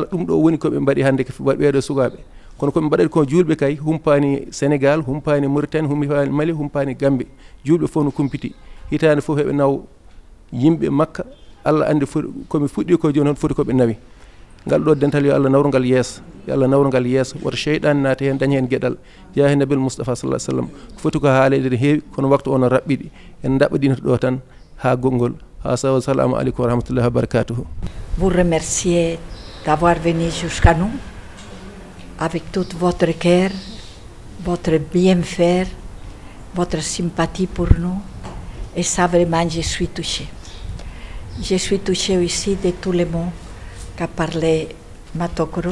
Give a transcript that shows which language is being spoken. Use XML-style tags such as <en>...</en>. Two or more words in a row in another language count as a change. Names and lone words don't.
<ff>ɗum ɗo woni koɓe mbaɗi hande ko ɓeɗo sukaɓe kono koɓe mbaɗat ko julɓe kay humpani Sénégal humpani Mauritanie humpani Mali humpani Gambie julɓe fof no kumpiti hitande fof heɓe naw yimɓe Makka Allah andi komi fuɗɗi ko joni foti koɓe nawi ngal ɗo dental yo Allah nawru ngal yeeso yo Allah nawru ngal yeeso woto cheyɗan naata hen daña hen gueɗal jaahi nabil Moustapha</ff> <ar>صلى الله عليه وسلم</ar> <ff>ko foti ko haalede ne heewi kono waktu ono raɓɓiɗi en daɓɓaɗino ɗo tan ha gongol ha sawa</ff> <ar>السلام عليكم ورحمة الله وبركاته.</ar> <fr>Vous remercier d'avoir venu jusqu'à nous avec tout votre cœur, votre bien-faire, votre sympathie pour nous, et ça vraiment je suis touchée. Je suis touchée aussi de tous les mots qu'a parlé Matokoro.</fr>